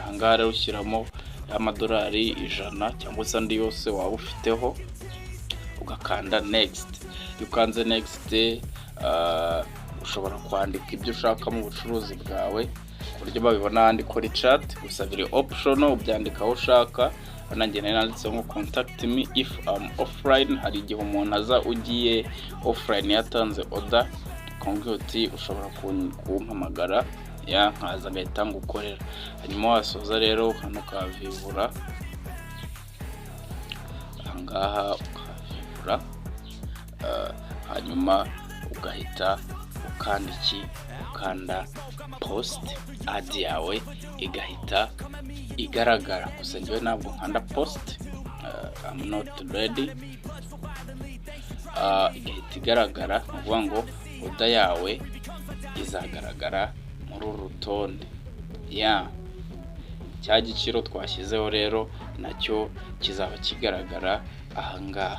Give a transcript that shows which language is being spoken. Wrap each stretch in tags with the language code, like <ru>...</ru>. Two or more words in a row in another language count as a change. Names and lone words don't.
<rw>Ahangaha rero ushyiramo y'amadolari 100 cyangwa se andi yose waba ufiteho, ugakanda next. Iyo ukanze next ushobora kwandika ibyo ushaka mu bucuruzi bwawe ku buryo babibona handi kuri chat. Gusa biri optional, ubyandika aho ushaka. Nanjye nanditse ngo</rw> <en>contact me if I'm offline.</en> <rw>Hari igihe umuntu aza ugiye offline yatanze order, ukambwira uti ushobora kumpamagara nkaza ngahita ngukorera. Hanyuma wasoza rero hano ukavivura, ahangaha ukavivura, hanyuma ugahita ukanda</rw> <en>post ad</en> <rw>yawe igahita igaragara. Gusa njyewe ntabwo nkanda post,</rw> <en>I'm not ready.</en> <rw>Igahita igaragara, uvuga ngo order yawe izagaragara muri uru rutonde. Cya giciro twashyizeho rero nacyo kizaba kigaragara ahangaha.</rw>